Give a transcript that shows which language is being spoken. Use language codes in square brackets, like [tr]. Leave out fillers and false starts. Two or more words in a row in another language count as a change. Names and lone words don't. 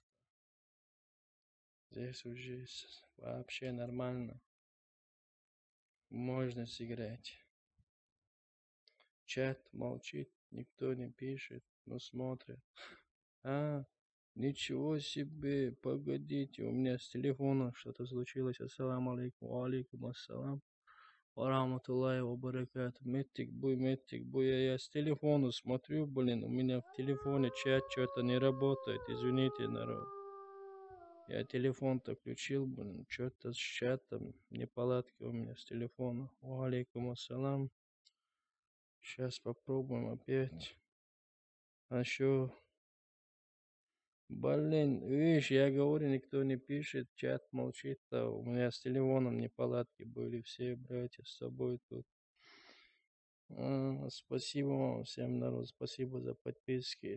[ru] Здесь уже вообще нормально. Можно сыграть. Чат молчит, никто не пишет, но смотрит. А, ничего себе, погодите, у меня с телефона что-то случилось. [ar] السلام عليكم، عليكم السلام. ورحمة الله وبركاته. [ru] Метик буй, я с телефона смотрю, блин, у меня в телефоне чат что-то не работает, извините, народ. Я телефон-то включил, блин, что-то с чатом, неполадки у меня с телефона. [ar] عليكم السلام. [ru] Сейчас попробуем опять. А что? Блин, видишь, я говорю, никто не пишет, чат молчит. А у меня с телефоном неполадки были, все братья с собой тут. Спасибо вам всем, народ, спасибо за подписки.